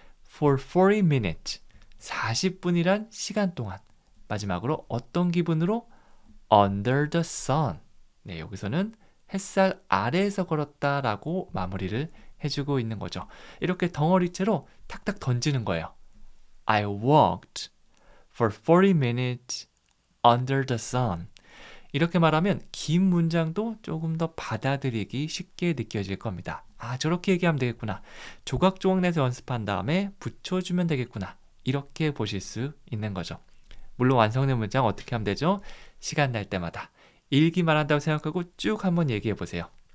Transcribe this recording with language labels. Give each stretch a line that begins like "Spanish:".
English: For 40 minutes.
Korean: 40분이란 시간 동안. 마지막으로 어떤 기분으로?
English: Under the sun.
Korean: 네, 여기서는 햇살 아래에서 걸었다라고 마무리를 해주고 있는 거죠. 이렇게 덩어리째로 탁탁 던지는 거예요.
English: I walked for 40 minutes under the sun.
Korean: 이렇게 말하면 긴 문장도 조금 더 받아들이기 쉽게 느껴질 겁니다. 아, 저렇게 얘기하면 되겠구나. 조각조각 내서 연습한 다음에 붙여주면 되겠구나. 이렇게 보실 수 있는 거죠. 물론 완성된 문장 어떻게 하면 되죠? 시간 날 때마다 읽기만 한다고 생각하고 쭉 한번 얘기해 보세요.